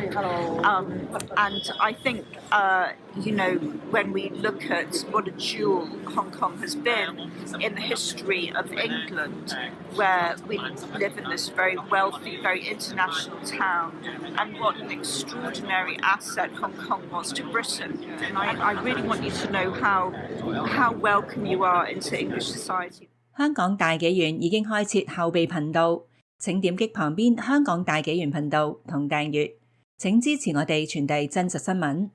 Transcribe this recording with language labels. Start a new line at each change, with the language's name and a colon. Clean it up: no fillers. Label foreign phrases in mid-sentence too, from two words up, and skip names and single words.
English: And I think, when we look at what a jewel Hong Kong has been in the history of England, where we live in this very wealthy, very international town, and what an extraordinary asset Hong Kong was to Britain. And I really want you to know how welcome you are into English society.
Cantonese: 香港大紀元已經開設後備頻道，請點擊旁邊香港大紀元頻道同訂閱。請支持我哋傳遞真實新聞。